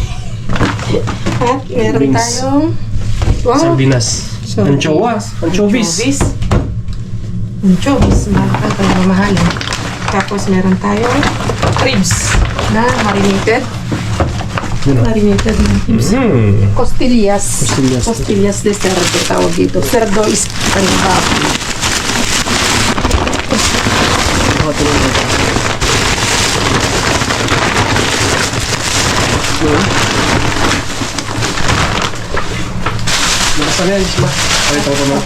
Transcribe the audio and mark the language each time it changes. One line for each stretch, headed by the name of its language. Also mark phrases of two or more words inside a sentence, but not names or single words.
Filipino: At meron Wings. tayong Sardinas. Anchoas. Anchovies. Anchovies. Mahal tayo mamahalin. Tapos meron tayong ribs na marinated. Yun o. Marinated na ribs. Costillas. Costillas.
Spanish: Costillas de cerdo
Filipino: tawag dito. Cerdo is ano baboy. Ano yan? Isma? Ay, ito ko na.